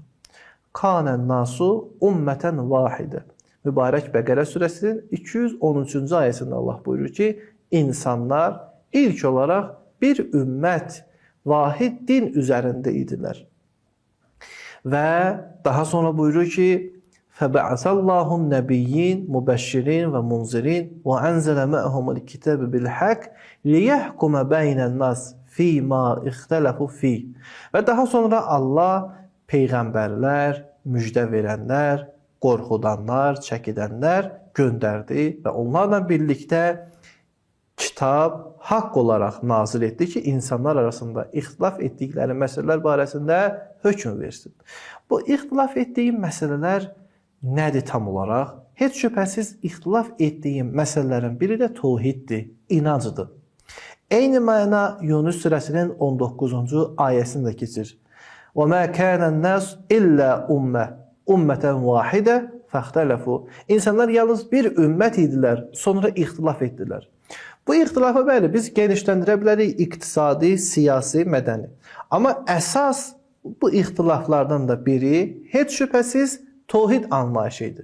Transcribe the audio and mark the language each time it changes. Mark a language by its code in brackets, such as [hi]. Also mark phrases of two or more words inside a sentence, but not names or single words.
[ar] كان الناس أمة واحدة. [az] Mübarək Bəqərə surəsinin 213-cü ayəsində Allah buyurur ki, insanlar ilk olaraq bir ümmət, vahid din üzərində idilər. Və daha sonra buyurur ki, [ar] فَبَعَثَ اللّٰهُ النَّبِيِّينَ مُبَشِّرِينَ وَمُنْزِرِينَ وَأَنْزَلَ مَعَهُمُ الْكِتَابَ بِالْحَقِّ لِيَحْكُمَ بَيْنَ النَّاسِ فِي مَا اِخْتَلَفُوا فِيهِ. [az] Və daha sonra Allah peyğəmbərlər, müjdə verənlər, qorxudanlar, çəkidənlər göndərdi və onlarla birlikdə kitab haqq olaraq nazil etdi ki, insanlar arasında ixtilaf etdikləri məsələlər barəsində hökm versin. Bu ixtilaf etdiyim məsələlər nədir tam olaraq? Heç şübhəsiz ixtilaf etdiyim məsələlərin biri də tohiddir, inancıdır. Eyni məna Yunus surəsinin 19-cu ayəsində keçir. [ar] وَمَا كَانَ النَّاسُ إِلَّا أمة واحدة فاختلفوا. [az] İnsanlar yalnız bir ümmət idilər, sonra ixtilaf etdilər. Bu ixtilafı bəli, biz genişləndirə bilərik iqtisadi, siyasi, mədəni. Amma əsas bu ixtilaflardan da biri heç şübhəsiz tohid anlayışı idi.